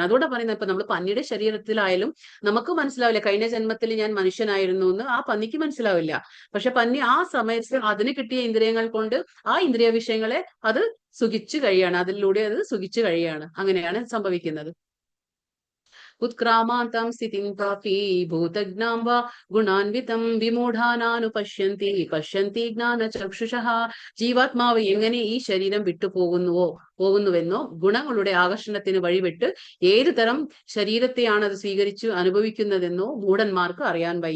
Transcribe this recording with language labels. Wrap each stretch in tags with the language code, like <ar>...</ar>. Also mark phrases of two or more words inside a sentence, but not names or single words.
<ml>അതുകൊണ്ട് പറയുന്നത്, ഇപ്പൊ നമ്മൾ പന്നിയുടെ ശരീരത്തിലായാലും നമുക്ക് മനസ്സിലാവില്ല കഴിഞ്ഞ ജന്മത്തിൽ ഞാൻ മനുഷ്യനായിരുന്നു എന്ന് ആ പന്നിക്ക് മനസ്സിലാവില്ല. പക്ഷെ പന്നി ആ സമയത്ത് അതിന് കിട്ടിയ ഇന്ദ്രിയങ്ങൾ കൊണ്ട് ആ ഇന്ദ്രിയ വിഷയങ്ങളെ അത് സുഖിച്ചു കഴിയാണ്, അതിലൂടെ അത് സുഖിച്ചു കഴിയാണ്. അങ്ങനെയാണ് സംഭവിക്കുന്നത്.</ml> <sa>उत्क्रामान्तं स्थितिं प्रापि भूतज्ञां वा ഗുണാൻവിതം വിമൂഢാനാനുപശ്യന്തി പശ്യന്തി ജ്ഞാനചക്ഷുഷഃ.</sa> <ml>ജീവാത്മാവ് എങ്ങനെ ഈ ശരീരം പോകുന്നുവെന്നോ ഗുണങ്ങളുടെ ആകർഷണത്തിന് വഴിവിട്ട് ഏതു തരം ശരീരത്തെയാണ് അത് സ്വീകരിച്ചു അനുഭവിക്കുന്നതെന്നോ മൂഢന്മാർക്ക് അറിയാൻ വയ്യ.</ml>